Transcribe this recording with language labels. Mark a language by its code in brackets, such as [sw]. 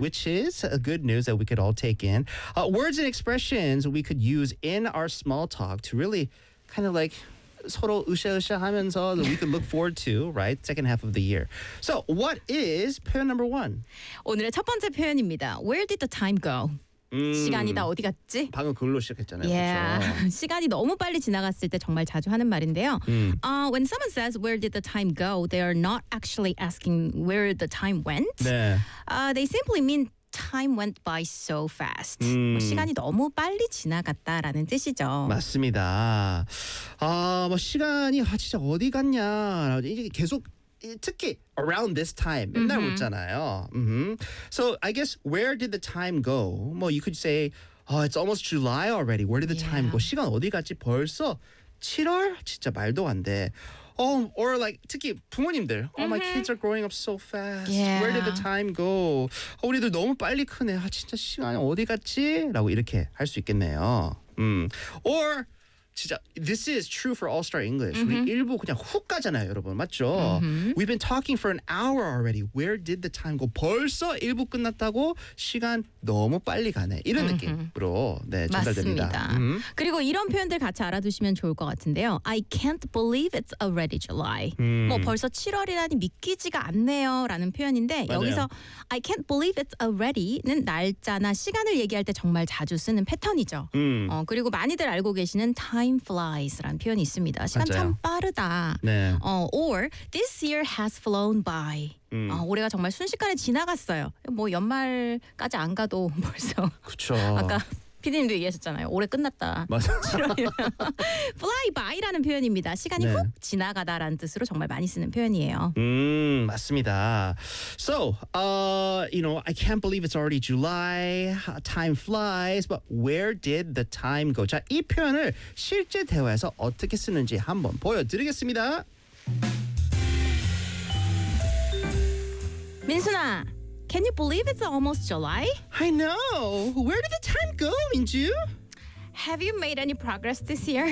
[en] which is a good news that we could all take in. Words and expressions we could use in our small talk to really kind of like [ko] 서로 으쌰으쌰 하면서 [en] that we could look forward to, right? Second half of the year. So, what is 표현 number one? [ko] 오늘의 첫 번째 표현입니다. [en] Where did the time go? [ko] 시간이 다 어디 갔지? 방금 그걸로 시작했잖아요. [en] Yeah. [ko] 그렇죠? 시간이 너무 빨리 지나갔을 때 정말 자주 하는 말인데요. [en] When someone says, where did the time go? They are not actually asking where the time went. [ko] 네. [en] They simply mean, time went by so fast. [ko] 뭐 시간이 너무 빨리 지나갔다라는 뜻이죠. 맞습니다. 아, 뭐 시간이 아, 진짜 어디 갔냐. 이게 계속 특히 [en] around this time [ko] 맨날 mm-hmm. 묻잖아요. Mm-hmm. [en] So I guess where did the time go? 뭐 you could say oh, it's almost July already. Where did the yeah. time go? [ko] 시간 어디 갔지? 벌써 7월? 진짜 말도 안 돼. [en] Oh, or like [ko] 특히 부모님들. [en] Oh, mm-hmm. my kids are growing up so fast. Yeah. Where did the time go? [ko] Oh, 우리들 너무 빨리 크네. 아, 진짜 시간이 어디 갔지? 라고 이렇게 할 수 있겠네요. [en] Or 진짜 this is true for All Star English. Mm-hmm. [ko] 우리 일부 그냥 훅 가잖아요, 여러분. 맞죠? Mm-hmm. [en] We've been talking for an hour already. Where did the time go? [ko] 벌써 일부 끝났다고 시간 너무 빨리 가네. 이런 mm-hmm. 느낌으로 네, 전달됩니다. 맞습니다. Mm-hmm. 그리고 이런 표현들 같이 알아두시면 좋을 것 같은데요. [en] I can't believe it's already July. [ko] 뭐 벌써 7월이라니 믿기지가 않네요. 라는 표현인데 맞아요. 여기서 [en] I can't believe it's already [ko] 는 날짜나 시간을 얘기할 때 정말 자주 쓰는 패턴이죠. 그리고 많이들 알고 계시는 time flies라는 표현이 있습니다. 시간 맞아요. 참 빠르다. 네. [en] Or this year has flown by. [ko] 올해가 정말 순식간에 지나갔어요. 뭐 연말까지 안 가도 벌써. 그렇죠. 아까 PD님도 얘기하셨잖아요. 올해 끝났다. 맞아요. fly by라는 표현입니다. 시간이 네. 훅 지나가다라는 뜻으로 정말 많이 쓰는 표현이에요. 맞습니다. [en] So, you know, I can't believe it's already July. Time flies, but where did the time go? [ko] 자, 이 표현을 실제 대화에서 어떻게 쓰는지 한번 보여드리겠습니다. [en] 민수나. Can you believe it's almost July? I know! Where did the time go, Minju? Have you made any progress this year?